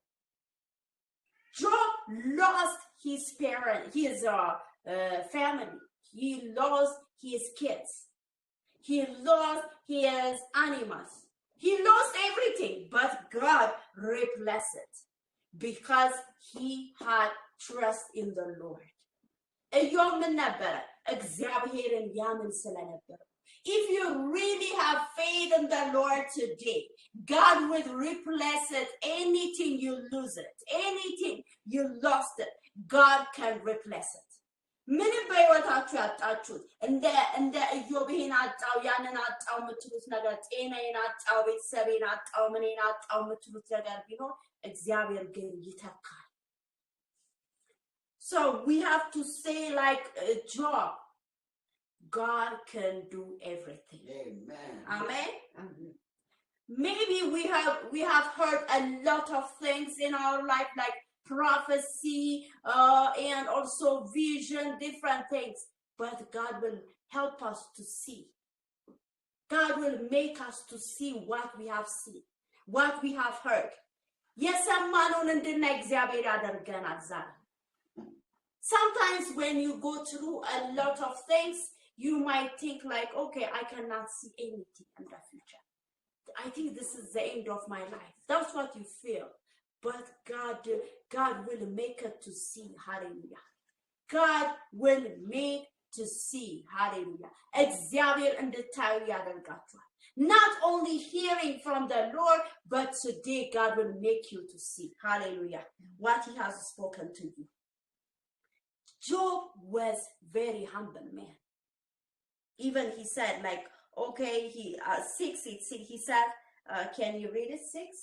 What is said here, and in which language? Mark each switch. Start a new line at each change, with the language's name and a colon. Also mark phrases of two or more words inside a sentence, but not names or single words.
English: Job lost his family. He lost his kids. He lost his animals. He lost everything, but God replaced it because he had trust in the Lord.
Amharic: ኢዮብ ምን ነበረ? እግዚአብሔርን ያምን ስለነበረ
English: If you really have faith in the Lord today, God will replace it. Anything you lose it, anything you lost it, God can replace it.
Amharic: ምንም በህይወታችሁ ያጣችሁት እንደ ኢዮብ ይሄን አጣው ያንን አጣው የምትሉት ነገር ጤናዬን አጣው ቤተሰቤን አጣው ምኔን አጣው የምትሉት ነገር ቢኖር እግዚአብሔር ግን ይተካል።
English: So we have to say like Job, God can do everything. Amen. Amen. Maybe we have heard a lot of things in our life like prophecy and also vision, different things, but God will help us to see. God will make us to see what we have seen, what we have heard.
Amharic: የሰማነውን እንድናይ እግዚአብሔር ያደርገናል ዛሬ።
English: Sometimes when you go through a lot of things, you might think like, okay, I cannot see anything in the future. I think this is the end of my life. That's what you feel. But God will make it to see. Hallelujah. God will make to see. Hallelujah.
Amharic: እግዚአብሔር እንድታዩ ያደርጋችኋል.
English: Not only hearing from the Lord, but today God will make you to see. Hallelujah. What he has spoken to you. Job was very humble man. Even he said like, okay, he said, can you read it 6?